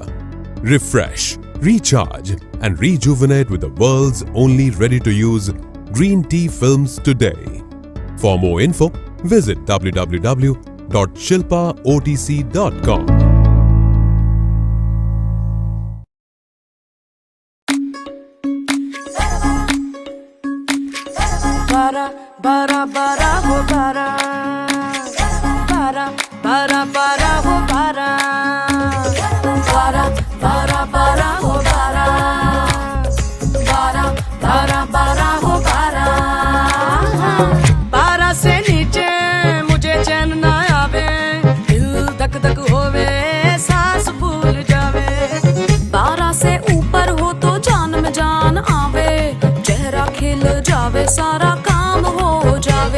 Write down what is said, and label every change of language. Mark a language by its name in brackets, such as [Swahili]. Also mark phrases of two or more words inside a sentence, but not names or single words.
[English] Refresh, recharge and rejuvenate with the world's only ready-to-use green tea films today. For more info, visit www.shilpaotc.com. [Hindi] बारा, बारा, बारा, हो बारा। बारा, बारा, बारा, हो बारा. बारा, बारा, बारा, हो बारा. बारा, बारा, बारा, हो बारा. 12 से नीचे मुझे चैन ना आवे, दिल धक धक होवे, सांस फूल जावे। 12 से ऊपर हो तो जान में जान आवे, चेहरा खिल जावे, सारा काम हो जावे।